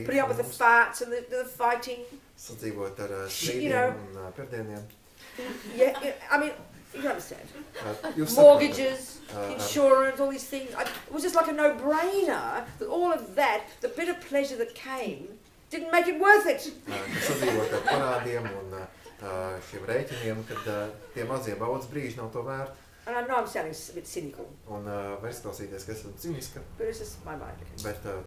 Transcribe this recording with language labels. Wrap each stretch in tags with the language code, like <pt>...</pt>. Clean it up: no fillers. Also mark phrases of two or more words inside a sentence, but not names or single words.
<en>putting up with the farts and the fighting.</en> <lv>sadzīvot ar</lv> <en>You know.</en> <lv>strīdiem un pirdieniem.</lv> <en>Yeah, I mean, you understand.</en> <lv>Jūs</lv> <en>Mortgages,</en> <lv>saprotat,</lv> <en>insurance, all these things. It was just like a no-brainer that all of that, the bit of pleasure that came didn't make it worth it.</en> <lv>Ka sadzīvot ar parādiem un šiem rēķiniem, kad tie mazie baudas brīži nav to vērti.</lv> <en>And I know I'm sounding a bit cynical.</en> <lv>Un var izklausīties, ka esam ciniska.</lv> <en>But it's just my mind.</en> <lv>Bet</lv>